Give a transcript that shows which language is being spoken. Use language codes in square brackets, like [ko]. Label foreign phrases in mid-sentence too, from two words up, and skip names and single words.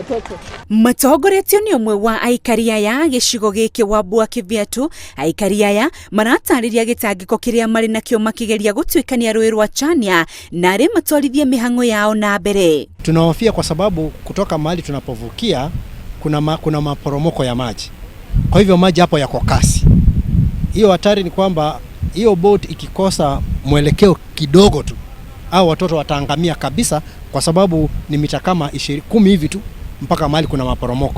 [ki] Matongoretio ni umwe wa aikari aya gicigo giki wa Bua Kiviatu. Aikari aya maratariria gitangiko kiria mari nakio makigeria gutwikania rũĩ rwa Chania na ri matwarithie mihango yao na mbere. [sw] Tunahofia kwa sababu kutoka mahali tunapovukia kuna maporomoko ya maji. Kwa hivyo maji hapo yako kasi. Hiyo hatari ni kwamba hiyo boat ikikosa mwelekeo kidogo tu, au watoto wataangamia kabisa, kwa sababu ni mita kama 10 hivi tu mpaka mahali kuna maporomoko.